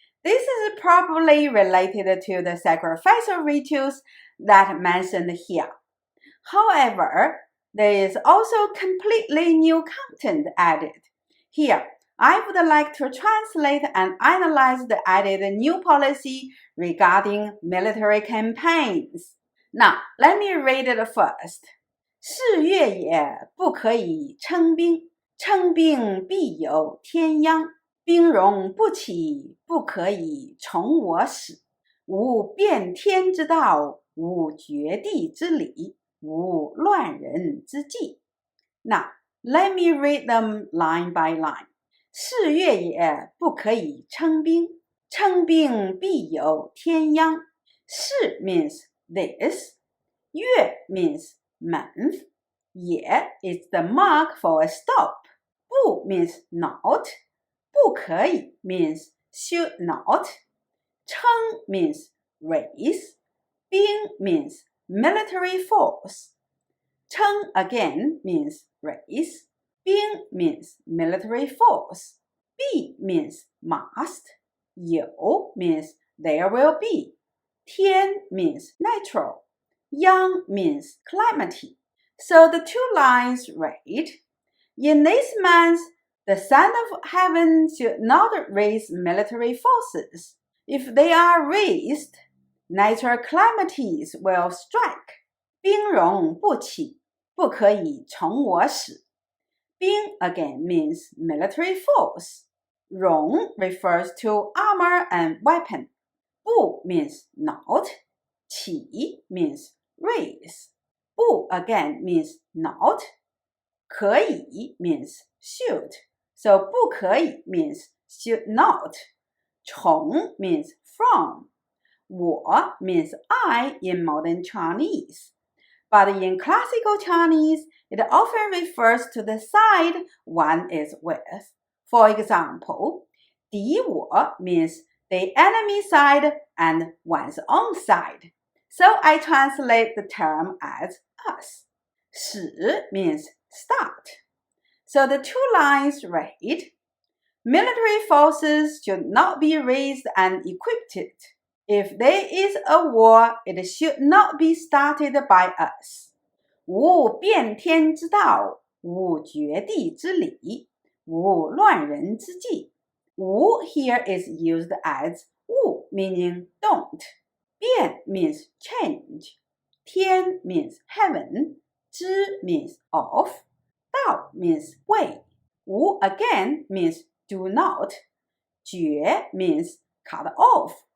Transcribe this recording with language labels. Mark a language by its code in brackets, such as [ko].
[en] This is probably related to the sacrificial rituals that mentioned here. However, there is also completely new content added. Here, I would like to translate and analyze the added new policy regarding military campaigns. Now, let me read it first. [zh] 是月也，不可以称兵，称兵必有天殃。兵戎不起，不可以从我始。无变天之道，无绝地之理，无乱人之计。 [en] Now, let me read them line by line. [zh] 是月也，不可以称兵，称兵必有天殃。 [en] 是 means this. 月 means month. 也 is the mark for a stop. 不 means not. 不可以 means should not. 称 means raise. 兵 means military force. 称 again means raise. 兵 means military force. 必 means must. 有 means there will be. 天 means natural. Yang means calamity. So the two lines read, in this month, the Son of Heaven should not raise military forces. If they are raised, natural calamities will strike. [zh] 兵戎不起，不可以从我始。 [en] 兵 again means military force. 戎 refers to armor and weapon. 不 means not. 起 means raise. 不 again means not. 可以 means should. So 不可以 means should not. 从 means from. 我 means I in modern Chinese. But in classical Chinese, it often refers to the side one is with. For example, 敌我 means the enemy side and one's own side. So I translate the term as us. 始 means start. So the two lines read, military forces should not be raised and equipped. If there is a war, it should not be started by us. [zh] 无变天之道，无绝地之理，无乱人之计。 [en] 无 here is used as 无 meaning don't. 变 means change. 天 means heaven. 之 means of. 道 means way. 无 again means do not. 绝 means cut off.